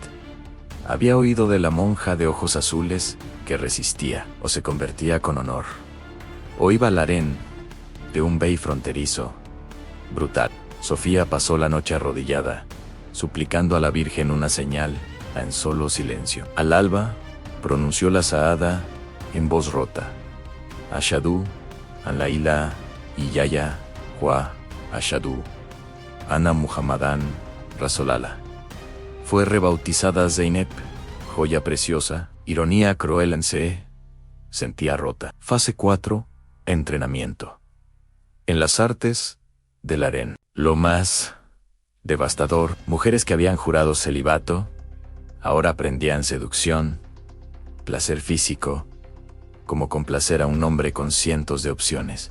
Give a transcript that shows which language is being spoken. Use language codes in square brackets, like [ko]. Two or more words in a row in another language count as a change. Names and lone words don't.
[es] Había oído de la monja de ojos azules que resistía o se convertía con honor. O iba al harén de un bey fronterizo. Brutal. Sofía pasó la noche arrodillada, suplicando a la Virgen una señal, en solo silencio. Al alba, pronunció la Saada en voz rota. [ar] أشهد أن لا إله إلا الله وأشهد أن محمداً رسول الله. [es] Fue rebautizada Zeynep, joya preciosa, ironía cruel en se sentía rota. Fase 4. Entrenamiento. En las artes del harén. Lo más devastador, mujeres que habían jurado celibato, ahora aprendían seducción, placer físico, como complacer a un hombre con cientos de opciones.